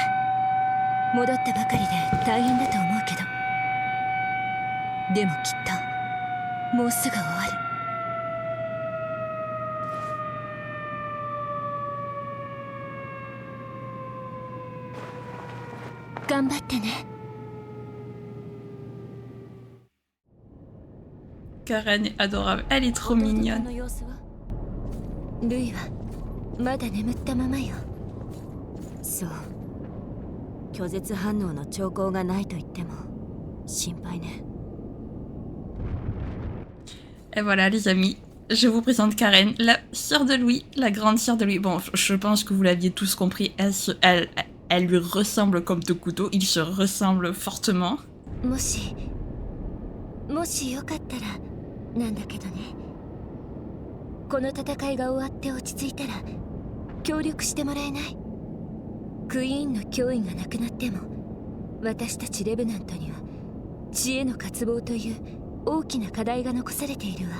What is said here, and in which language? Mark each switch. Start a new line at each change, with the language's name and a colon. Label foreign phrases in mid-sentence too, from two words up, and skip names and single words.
Japanese: 戻ったばかりで大変だと思うけど、でもきっともうすぐ終わる。頑張ってね。
French: Karen est adorable. Elle est trop mignonne.
Japanese: ルイはまだ眠ったままよ。そう。拒絶反応の兆候がないと言っても心配ね。
French: Et voilà les amis, je vous présente Karen, la sœur de Louis, la grande sœur de Louis. Bon, je pense que vous l'aviez tous compris, elle lui ressemble comme deux couteaux, ils se ressemblent fortement.
Japanese: もしよかったらなんだけどね、この戦いが終わって落ち着いたら協力してもらえない？クイーンの脅威がなくなっても、私たちレブナントには知恵の渇望という大きな課題が残されているわ。